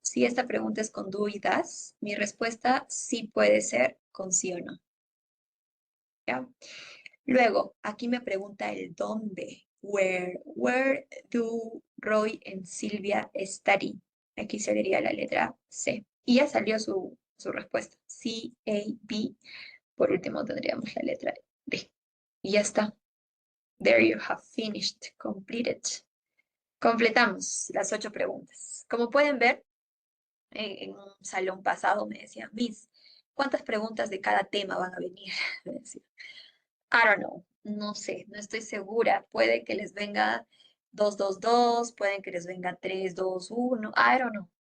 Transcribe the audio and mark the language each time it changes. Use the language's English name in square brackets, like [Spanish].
[Spanish] Si esta pregunta es con do y das, mi respuesta sí puede ser con sí o no. ¿Ya? Luego, aquí me pregunta el dónde. [English] Where do Roy and Silvia study? [Spanish] Aquí sería la letra C. Y ya salió su respuesta. C, A, B. Por último tendríamos la letra D. Y ya está. [English] There you have finished, completed. [Spanish] Completamos las 8 preguntas. Como pueden ver, en un salón pasado me decían, Miss, ¿cuántas preguntas de cada tema van a venir? Me decían. [English] I don't know, [Spanish] no sé, no estoy segura. Puede que les venga 2, 2, 2, pueden que les venga 3, 2, 1, I don't know.